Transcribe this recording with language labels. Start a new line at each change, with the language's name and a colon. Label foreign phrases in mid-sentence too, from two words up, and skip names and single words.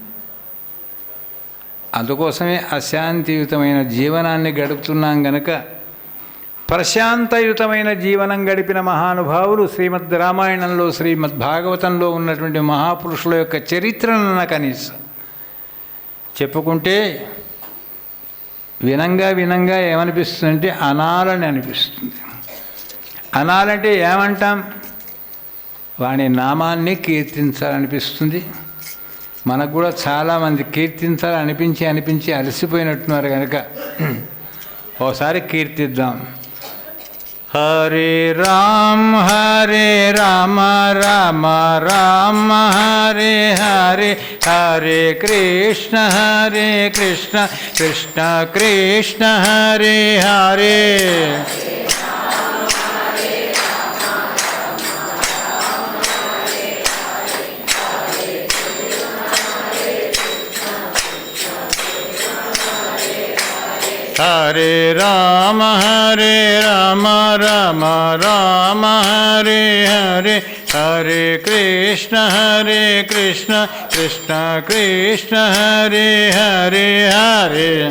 Telugu: అందుకోసమే అశాంతియుతమైన జీవనాన్ని గడుపుతున్నాం గనక ప్రశాంతయుతమైన జీవనం గడిపిన మహానుభావులు శ్రీమద్ రామాయణంలో, శ్రీమద్ భాగవతంలో ఉన్నటువంటి మహాపురుషుల యొక్క చరిత్రను కనీసం చెప్పుకుంటే వినంగా ఏమనిపిస్తుందంటే అనాలని అనిపిస్తుంది. అనాలంటే ఏమంటాం? వాని నామాన్ని కీర్తించాలనిపిస్తుంది. మనకు కూడా చాలామంది కీర్తించాలనిపించి అలసిపోయినట్టున్నారు కనుక ఓసారి కీర్తిద్దాం.
Sanskrit: హరే రామ రామ రామ హరే హరే, హరే కృష్ణ కృష్ణ కృష్ణ హరే హరే. హరే రామ రామ రామ హరే హరే, హరే కృష్ణ కృష్ణ కృష్ణ హరే హరే హరే.